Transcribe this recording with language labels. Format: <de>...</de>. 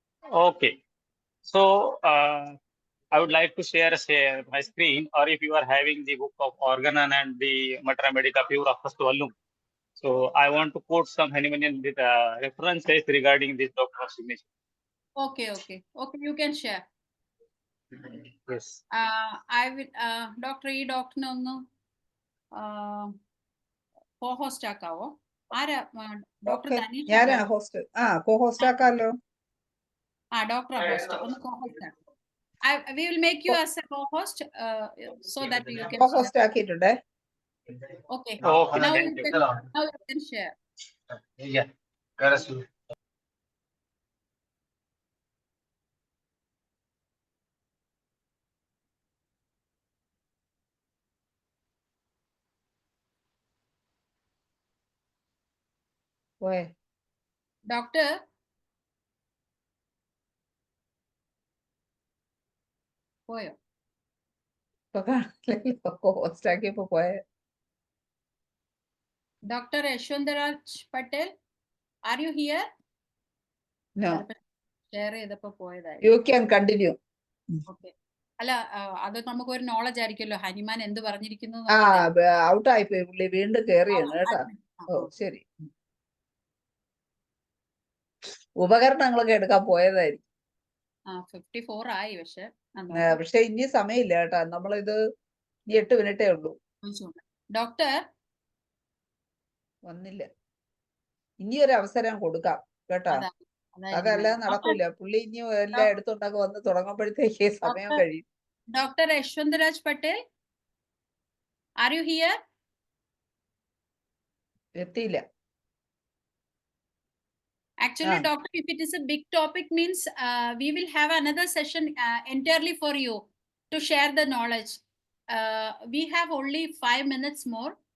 <en>Okay, so I would like to share my screen, or if you are having the book of Organon and the Mater Medica Pura first volume. So I want to quote some Hahnemannian references regarding this doctrine of signature. Okay, you can share. Yes. I will, doctor,</en> <ml>ഈ ഡോക്ടറിനെ ഒന്ന് co-host ആക്കാവോ? ആരാ? Doctor Dhaneesh? ഞാനാ host. co-host ആക്കാമല്ലോ. Doctor host ഒന്ന് co-host ആക്കാം.</ml> <en>We will make you as a co-host so that you can</en> <ml>co-host ആക്കിയിട്ടുണ്ടേ.</ml> <en>Okay. Okay. Now you can share. Yeah.</en> <ml>പോയെ Doctor, പോയോ? co-host ആക്കിയപ്പോ പോയെ.</ml> <en>Dr. Yashwantarao Patel, are you here? No.</en> <ml>Share ചെയ്തപ്പോ പോയതായി.</ml> <en>You can continue. Okay.</en> <ml>അല്ല, അത് നമുക്കൊരു knowledge ആയിരിക്കുമല്ലോ ഹനുമാൻ എന്ത് പറഞ്ഞിരിക്കുന്നു. ഔട്ട് ആയിപ്പോയി പുള്ളി, വീണ്ടും കേറിയാണ് കേട്ടാ. ഓ ശരി. ഉപകരണങ്ങളൊക്കെ എടുക്കാൻ പോയതായിരിക്കും. 54 ആയി. പക്ഷെ ഇനി സമയമില്ല കേട്ടാ, നമ്മളിത് 8 മിനിറ്റേ ഉള്ളൂ. ഡോക്ടർ വന്നില്ല, ഇനി ഒരു അവസരം കൊടുക്കാം കേട്ടാ. അതല്ലാതെ നടക്കൂല. പുള്ളി ഇനി എല്ലാം എടുത്തുണ്ടാക്കി വന്ന് തുടങ്ങുമ്പോഴത്തേക്ക് സമയം കഴിയും.</ml> <en>Doctor Yashwantraj Patel, are you here?</en> <ml>എത്തിയില്ല.</ml> <en>Actually, doctor, if it is a big topic, means we will have another session entirely for you to share the knowledge. We have only 5 minutes more.</en>